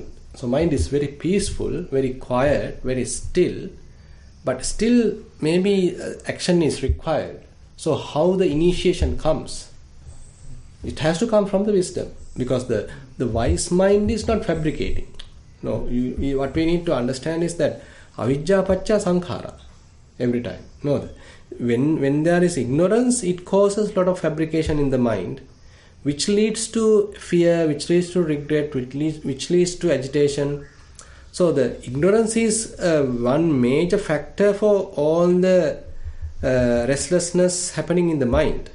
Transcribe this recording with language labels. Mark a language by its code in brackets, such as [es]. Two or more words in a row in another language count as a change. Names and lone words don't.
[en] So mind is very peaceful, very quiet, very still, but still maybe action is required. So how the initiation comes? It has to come from the wisdom, because the wise mind is not fabricating. No, what we need to understand is that [pi] avijja pacca sankhara [en] every time. No, when there is ignorance, it causes a lot of fabrication in the mind, which leads to fear, which leads to regret, which leads to agitation. So the ignorance is one major factor for all the restlessness happening in the mind.